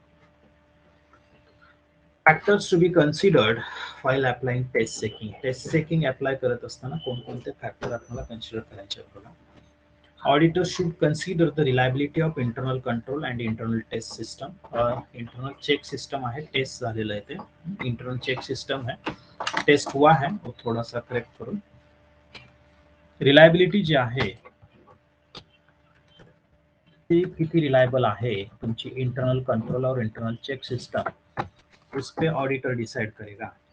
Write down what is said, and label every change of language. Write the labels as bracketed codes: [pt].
[en] Factors to be considered while applying test checking. [mr] Taste checking apply करत असताना कोणकोणते factor आपल्याला कन्सिडर करायचे आहेत बघा। [en] Auditor should consider the reliability of internal control and internal test system। [hi] internal check system आहे, test झालेलं आहे ते, internal check system है, टेस्ट हुआ है, वो थोड़ा सा करेक्ट [mr] करून रिलायबिलिटी जी आहे ती किती रिलायबल आहे तुमची इंटरनल कंट्रोल और इंटरनल चेक सिस्टम, [hi] उस पे ऑडिटर डिसाइड करेगा।